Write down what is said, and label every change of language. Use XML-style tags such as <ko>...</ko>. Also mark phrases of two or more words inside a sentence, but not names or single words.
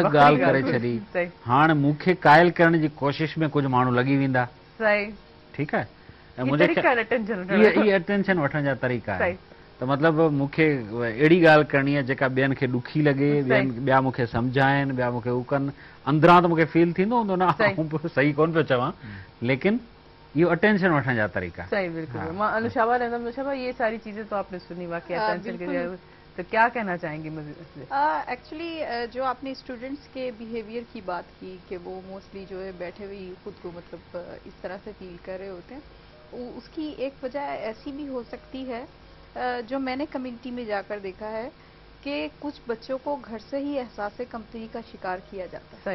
<sd>ॻाल्हि करे छॾी, हाणे मूंखे कायल करण जी कोशिश में कुझु माण्हू लॻी वेंदा, ठीकु आहे, ऐं मुंहिंजे अटेंशन वठण जा तरीक़ा आहिनि, त मतिलबु मूंखे अहिड़ी ॻाल्हि करणी आहे जेका ॿियनि खे ॾुखी लॻे, ॿिया मूंखे सम्झाइनि, ॿिया मूंखे हू कनि, अंदरां त मूंखे फील थींदो हूंदो न सही कोन पियो चवां, लेकिन یہ اٹینشن اٹھنے جا طریقہ</sd> <ur>صحیح بالکل میں انوشابہ انوشابہ یہ ساری چیزیں تو آپ نے سنی واقعی اٹینشن کے تو کیا کہنا چاہیں گی مزید؟ ایکچولی جو آپ نے اسٹوڈنٹس کے بیہیویئر کی بات کی کہ وہ موسٹلی جو ہے بیٹھے ہوئے خود کو مطلب اس طرح سے فیل کر رہے ہوتے ہیں، اس کی ایک وجہ ایسی بھی ہو سکتی ہے جو میں نے کمیونٹی میں جا کر دیکھا ہے کہ کچھ بچوں کو گھر سے ہی احساس کمتری کا شکار کیا جاتا ہے.</ur>